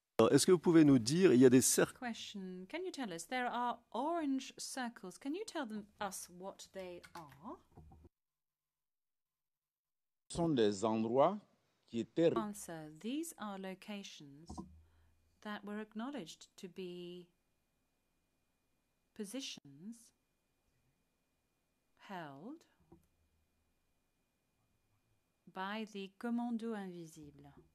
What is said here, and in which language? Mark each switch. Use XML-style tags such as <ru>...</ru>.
<fr>Est-ce que vous pouvez nous dire, il y a des cercles...</fr> <en>Question. Can you tell us, there are orange circles. Can you tell us what they are?</en> <fr>Ce sont des endroits qui étaient...</fr> <en>Answer. These are locations that were acknowledged to be positions held by the commando invisible.</en>